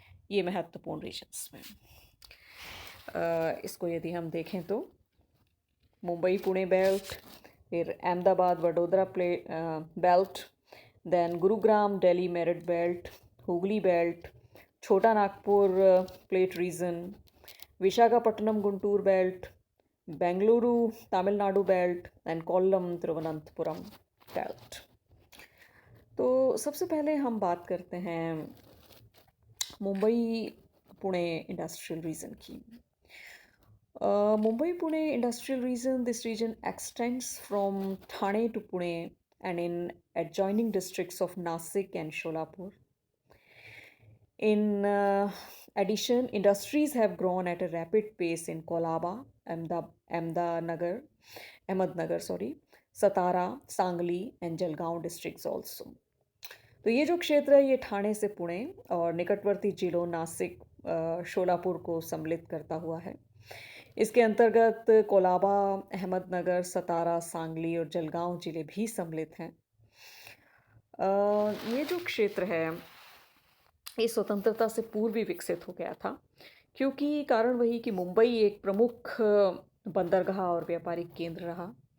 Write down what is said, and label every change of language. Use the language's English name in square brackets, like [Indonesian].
[Hindi] ये महत्वपूर्ण रीजन्स में इसको यदि हम देखें तो मुंबई पुणे बेल्ट, फिर Ahmedabad Vadodara belt, then Gurugram Delhi Meerut belt, Hooghly belt, छोटा Nagpur plate reason, Visakhapatnam Guntur belt, Bengaluru Tamil Nadu belt and Kollam Thiruvananthapuram belt. तो सबसे पहले हम बात करते हैं मुंबई पुणे इंडस्ट्रियल रीजन की. [English] Mumbai Pune industrial region, this region extends from Thane to Pune and in adjoining districts of Nasik and Sholapur. In addition, industries have grown at a rapid pace in Kolaba, Ahmednagar, Satara, Sangli and Jalgaon districts also. [Hindi] तो ये जो क्षेत्र है ये ठाणे से पुणे और निकटवर्ती जिलों नासिक शोलापुर को सम्मिलित करता हुआ है. इसके अंतर्गत कोलाबा, अहमदनगर, सतारा, सांगली और जलगांव जिले भी सम्मिलित हैं. ये जो क्षेत्र है ये स्वतंत्रता से पूर्व ही विकसित हो गया था, क्योंकि कारण वही कि मुंबई एक प्रमुख बंदरगाह और व्यापारिक केंद्र रहा.